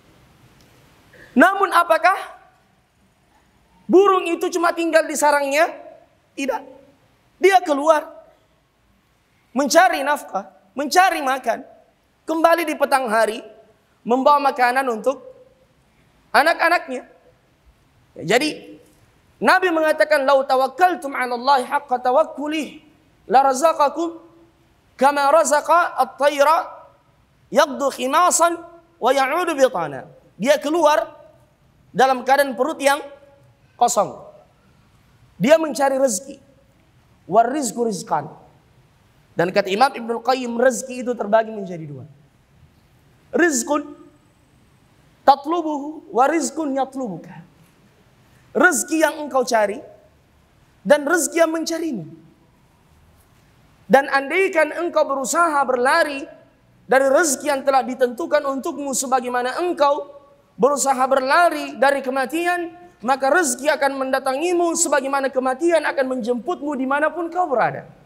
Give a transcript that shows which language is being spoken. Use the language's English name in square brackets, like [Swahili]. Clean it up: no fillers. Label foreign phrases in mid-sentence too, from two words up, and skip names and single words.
[Indonesian] Namun apakah burung itu cuma tinggal di sarangnya? Tidak. Dia keluar mencari nafkah, mencari makan. Kembali di petang hari membawa makanan untuk anak-anaknya. Jadi Nabi mengatakan, [Arabic] "لو توكلتم على الله حق توكله لرزقكم كما رزق الطير تغدو خماصا ويعود بطانا. [Indonesian] Dia keluar dalam keadaan perut yang kosong. Dia mencari rezeki. [Arabic] والرزق رزقا. [Indonesian] Dan kata Imam Ibnul Qayyim, rezeki itu terbagi menjadi dua. [Arabic] رزق تطلبه ورزق يطلبك. [Indonesian] Rezeki yang engkau cari dan rezeki yang mencarimu. Dan andaikan engkau berusaha berlari dari rezeki yang telah ditentukan untukmu sebagaimana engkau berusaha berlari dari kematian, maka rezeki akan mendatangimu sebagaimana kematian akan menjemputmu dimanapun kau berada.